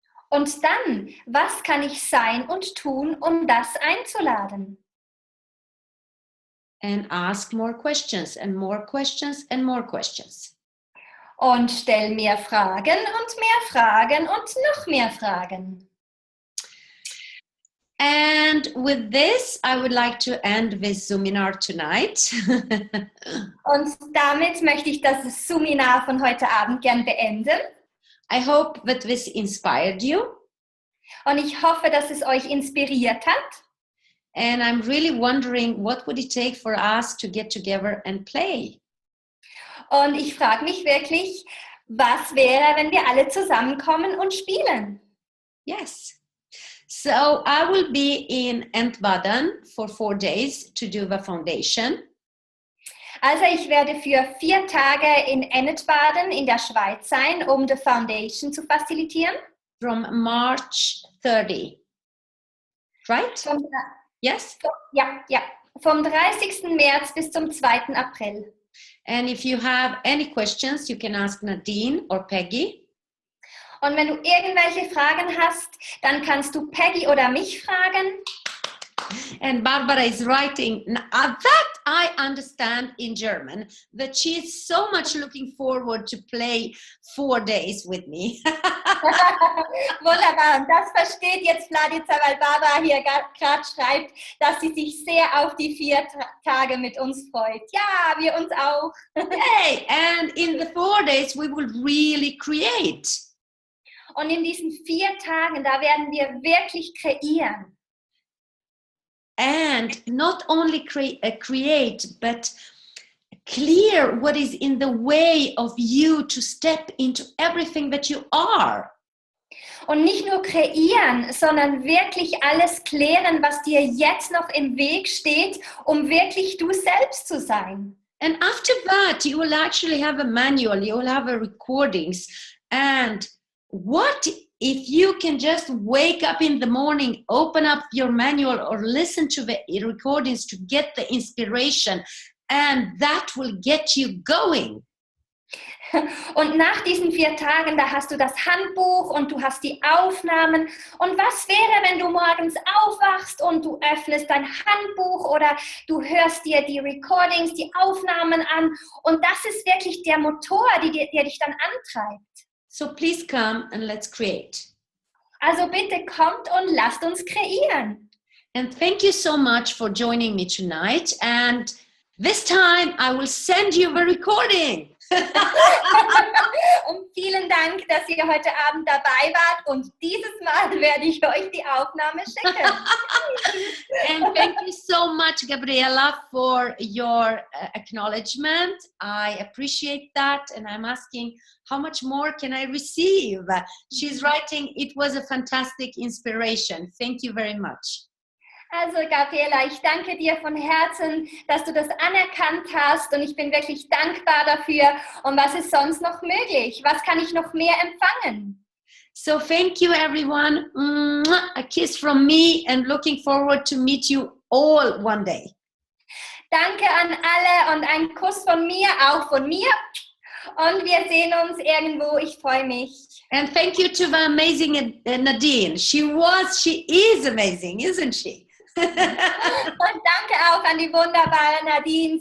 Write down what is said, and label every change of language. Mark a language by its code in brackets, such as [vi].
[de] Und dann, was kann ich sein und tun, um das einzuladen? [en] And ask more questions and more questions and more questions. [de] Und stell mehr Fragen und mehr Fragen und noch mehr Fragen. [en] And with this, I would like to end this Zoominar tonight. [de] Und damit möchte ich das Zoominar von heute Abend gern beenden. [en] I hope that this inspired you. [de] Und ich hoffe, dass es euch inspiriert hat. [en] And I'm really wondering, what would it take for us to get together and play? [de] Und ich frage mich wirklich, was wäre, wenn wir alle zusammenkommen und spielen? [en] Yes. So I will be in Entbaden for 4 days to do the foundation. [de] Also ich werde für 4 Tage in Ennetbaden in der Schweiz sein, um die Foundation zu facilitieren. [en] From March 30. Right? Yes? [de] Ja. Vom 30. März bis zum 2. April. [en] And if you have any questions, you can ask Nadine or Peggy. [de] Und wenn du irgendwelche Fragen hast, dann kannst du Peggy oder mich fragen. [en] And Barbara is writing, that I understand in German, that she is so much looking forward to play 4 days with me. [de] Wunderbar, und das versteht jetzt Vladica, weil Barbara hier gerade schreibt, dass sie sich sehr auf die 4 Tage mit uns freut. Ja, wir uns auch. [en] Hey, and in the 4 days we will really create. [de] Und in diesen 4 Tagen, da werden wir wirklich kreieren. [en] And not only create, but clear what is in the way of you to step into everything that you are. [de] Und nicht nur kreieren, sondern wirklich alles klären, was dir jetzt noch im Weg steht, um wirklich du selbst zu sein. [en] And after that, you will actually have a manual, you will have a recordings. And what if you can just wake up in the morning, open up your manual or listen to the recordings to get the inspiration, and that will get you going. [de] Und nach diesen 4 Tagen, da hast du das Handbuch und du hast die Aufnahmen. Und was wäre, wenn du morgens aufwachst und du öffnest dein Handbuch oder du hörst dir die Recordings, die Aufnahmen an und das ist wirklich der Motor, der dich dann antreibt. [en] So please come and let's create. [de] Also bitte kommt und lasst uns kreieren. [en] And thank you so much for joining me tonight. And this time I will send you the recording. [de] Und vielen Dank, dass ihr heute Abend dabei wart und dieses Mal werde ich euch die Aufnahme schicken. [en] And thank you so much, Gabriela, for your acknowledgement. I appreciate that, and I'm asking, how much more can I receive? She's writing, it was a fantastic inspiration. Thank you very much. [de] Also Gabriela, ich danke dir von Herzen, dass du das anerkannt hast und ich bin wirklich dankbar dafür. Und was ist sonst noch möglich? Was kann ich noch mehr empfangen? So thank you, everyone. A kiss from me and looking forward to meet you all one day. Danke an alle und ein Kuss von mir, auch von mir. Und wir sehen uns irgendwo. Ich freue mich. [en] And thank you to the amazing Nadine. She is amazing, isn't she? [de] Und danke auch an die wunderbare Nadine.